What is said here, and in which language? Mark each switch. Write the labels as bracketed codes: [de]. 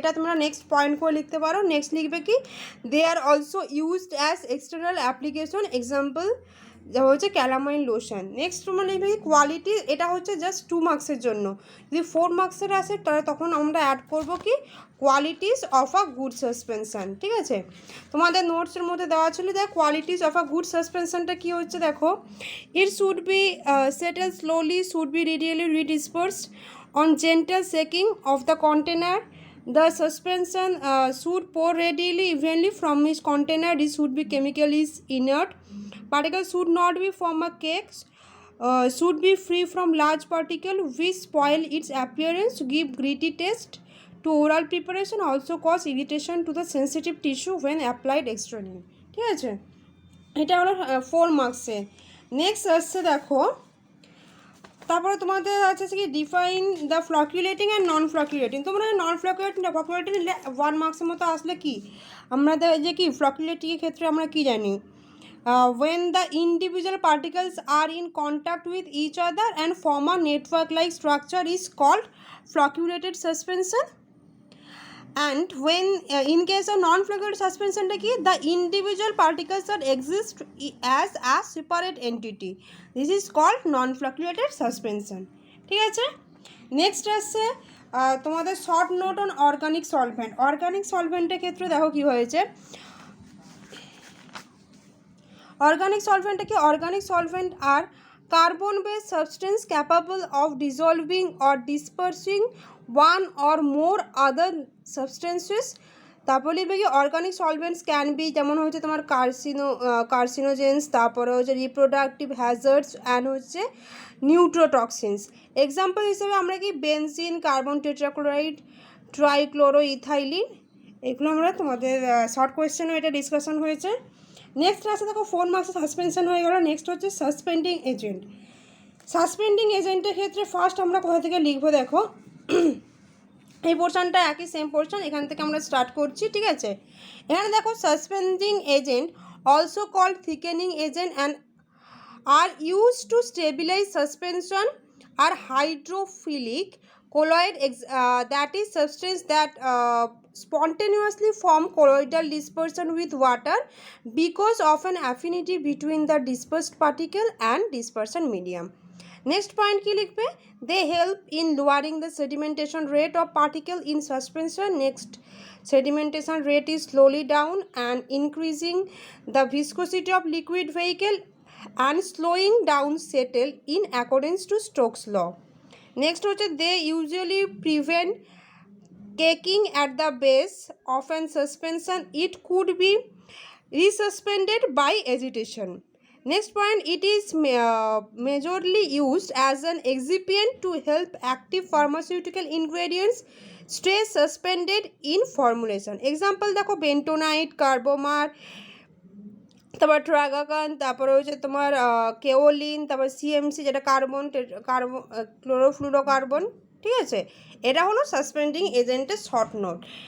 [bn] এটা তোমরা next point করে লিখতে পারো। নেক্সট লিখবে কি [en] they are also used as external application, [bn] example হচ্ছে ক্যালামাইন লোশন। নেক্সট তোমরা লিখবে কি কোয়ালিটি, এটা হচ্ছে জাস্ট 2 মার্কসের জন্য। যদি 4 মার্কসের আসে তাহলে তখন আমরা অ্যাড করবো কি [en] qualities of a good suspension, [bn] ঠিক আছে। তোমাদের নোটসের মধ্যে দেওয়া ছিল দেখ কোয়ালিটিস অফ আ গুড সাসপেনশনটা কী হচ্ছে দেখো, [en] It should be settle slowly, should be readily redispersed on gentle shaking of the container, the suspension should pour readily evenly from its container, it should be chemically inert, particles should not be form a cake, should be free from large particle which spoil its appearance, give gritty taste to oral preparation, also cause irritation to the sensitive tissue when applied externally, ঠিক আছে। [bn] এটা হলো 4 মার্কসে। Next আসছে দেখো, তারপরে তোমাদের আছে কি [en] Define the flocculating and non flocculating. [bn] তোমরা নন ফ্লকুলেটিং 1 মার্কসের মতো আসলে কি আমাদের যে কি ফ্লকুলেটিংয়ের ক্ষেত্রে আমরা কি জানি, [en] when the individual particles are in contact with each other and form a network like structure is called flocculated suspension. And when in case of non-flocculated suspension the individual particles that exist as a separate entity, this is called non-flocculated suspension, ঠিক আছে। [bn] Next আসছে তোমাদের [en] Short note on organic solvent. [bn] Organic সলভেন্টের ক্ষেত্রে দেখো কি হয়েছে, organic সলভেন্টটা কি [en] Organic solvent are carbon base substance capable of dissolving or dispersing one or more other substances. [bn] তারপর লিখবে কি [en] organic solvents can be, [bn] যেমন হচ্ছে তোমার কার্সিনোজেন্স, তারপরে হচ্ছে রিপ্রোডাক্টিভ হ্যাজার্ডস অ্যান্ড হচ্ছে নিউট্রোটক্সিনস। এক্সাম্পল হিসেবে আমরা কি benzene, carbon tetrachloride, trichloro ethylene, এগুলো আমরা তোমাদের শর্ট কোয়েশ্চেনও এটা ডিসকাশন হয়েছে। নেক্সট আসে দেখো 4 মার্কসে সাসপেনশন হয়ে গেল। নেক্সট হচ্ছে সাসপেন্ডিং এজেন্ট। সাসপেন্ডিং এজেন্টের ক্ষেত্রে ফার্স্ট আমরা কোথা থেকে লিখবো দেখো, এই পোর্শনটা একই সেম পোর্শন, এখান থেকে আমরা স্টার্ট করছি, ঠিক আছে। এখানে দেখো [en] Suspending agent also called thickening agent and are use to stabilize suspension are hydrophilic colloid that is substance that spontaneously form colloidal dispersion with water because of an affinity between the dispersed particle and dispersion medium. Next point [bn] কি লিখবে, [en] they help in lowering the sedimentation rate of particle in suspension. Next, sedimentation rate is slowly down and increasing the viscosity of liquid vehicle and slowing down settle in accordance to Stokes law. Next হচ্ছে they usually prevent caking at the base of an suspension, it could be resuspended by agitation. Next point, it is majorly used as an excipient to help active pharmaceutical ingredients stay suspended in formulation. [bn] Example দেখো bentonite, carbomer, তারপর ট্রাগাকান, তারপরে হচ্ছে তোমার kaolin, তারপর CMC যেটা carbon chlorofluorocarbon, ঠিক আছে, এটা হলো সাসপেন্ডিং এজেন্টের শর্ট নোট।